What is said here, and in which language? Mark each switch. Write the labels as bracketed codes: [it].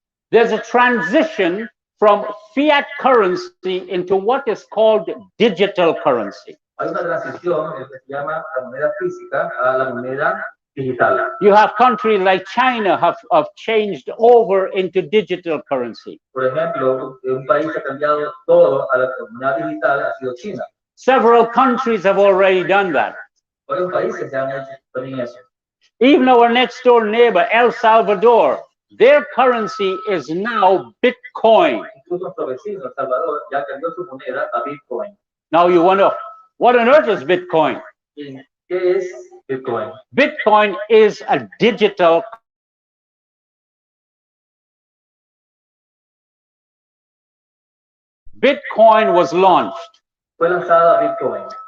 [en] There's a transition from fiat currency into what is called digital currency. [es] Hay una transición que se llama la moneda física a la moneda digital. [en] You have countries like China have changed over into digital currency. [es] Por ejemplo, un país que ha cambiado todo a la moneda digital ha sido China. [en] Several countries have already done that. [es] Varios países ya han hecho también eso. [en] Even our next door neighbor, El Salvador, their currency is now Bitcoin. [es] Incluso nuestro vecino, El Salvador, ya cambió su moneda a Bitcoin. [en] Now you wonder, what on earth is Bitcoin? [es] ¿Qué es Bitcoin? [en] Bitcoin is a digital Bitcoin was launched. [es] Fue lanzada Bitcoin.